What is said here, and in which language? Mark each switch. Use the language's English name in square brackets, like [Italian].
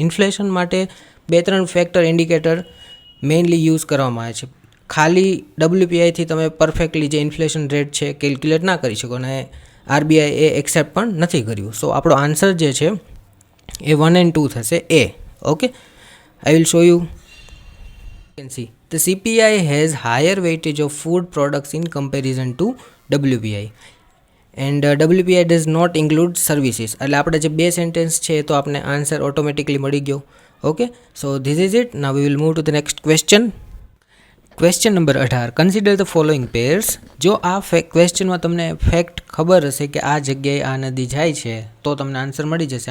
[Gujarati] Inflation માટે 2-3 factor indicator mainly use કરવામાં આવે છે. ખાલી ડબલ્યુપીઆઈથી તમે પરફેક્ટલી જે ઇન્ફ્લેશન રેટ છે કેલ્ક્યુલેટ ના કરી શકો, અને આરબીઆઈ એ એક્સેપ્ટ પણ નથી કર્યું. સો આપણો આન્સર જે છે એ 1 and 2 થશે, એ. [English] Okay, I will show you. can see the CPI has higher weightage of food products in comparison to WPI, and WPI does not include services. [Gujarati] એટલે આપણે જે બે સેન્ટેન્સ છે તો આપણે આન્સર ઓટોમેટિકલી મળી ગયો. [English] Okay, so this is it. Now we will move to the next question. Question number 18. Consider the following pairs. [Gujarati] જો આ ક્વેશ્ચનમાં તમને ફેક્ટ ખબર હશે કે આ જગ્યાએ આ નદી જાય છે તો તમને આન્સર મળી જશે.